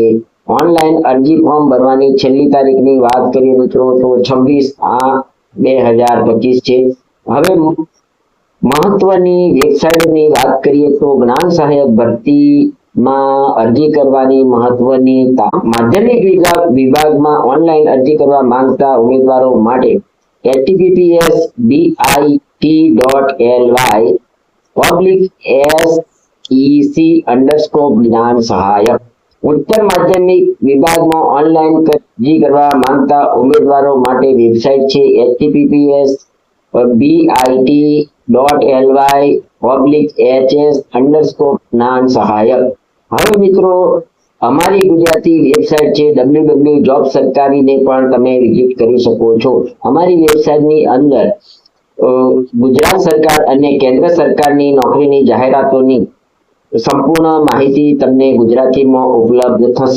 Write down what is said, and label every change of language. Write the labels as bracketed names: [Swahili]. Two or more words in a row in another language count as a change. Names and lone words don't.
[Gujarati] ઓનલાઈન અરજી ફોર્મ ભરવાની છેલ્લી તારીખની વાત કરીએ મિત્રો તો 26/8/2025 છે. હવે મહત્વની વેબસાઇટની વાત કરીએ તો જ્ઞાન સહાયક ભરતીમાં અરજી કરવાની મહત્વની માધ્યમિક વિભાગમાં ઓનલાઈન અરજી કરવા માંગતા ઉમેદવારો માટે https://bit.ly/sec_જ્ઞાન સહાયક. ઉત્તર માધ્યમિક વિભાગમાં ઓનલાઈન અરજી કરવા માંગતા ઉમેદવારો માટે વેબસાઇટ છે https://bit.ly/hs_જ્ઞાન સહાયક. હવે મિત્રો અમારી ગુજરાતી વેબસાઇટ છે www.jobsarkari ને પણ તમે વિઝિટ કરી શકો છો. અમારી વેબસાઇટની અંદર ગુજરાત સરકાર અને કેન્દ્ર સરકારની નોકરીની જાહેરાતોની સંપૂર્ણ માહિતી તમને ગુજરાતીમાં ઉપલબ્ધ થશે.